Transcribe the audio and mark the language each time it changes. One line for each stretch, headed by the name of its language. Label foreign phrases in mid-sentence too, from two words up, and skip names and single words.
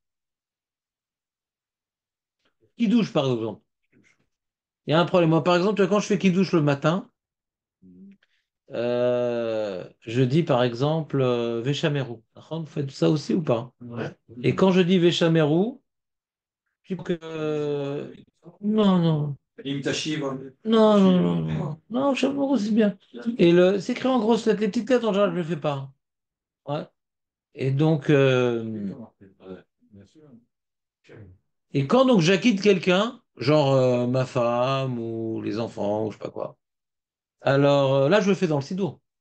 French: Qui douche par exemple. Il y a un problème. Moi, par exemple, quand je fais qui douche le matin, je dis par exemple Veshameru. Vous faites ça aussi ou pas? Ouais. Et quand je dis Veshameru, je dis que non, non.
Hebrew: אם תשיב,
French: Non, non, non, non, non, Veshameru, c'est bien. Et c'est écrit en grosses lettres, les petites lettres en général, je ne le fais pas. Ouais. Et donc, Ouais, bien sûr. et quand donc j'acquitte quelqu'un, genre ma femme ou les enfants ou je sais pas quoi, alors là je le fais dans le sido.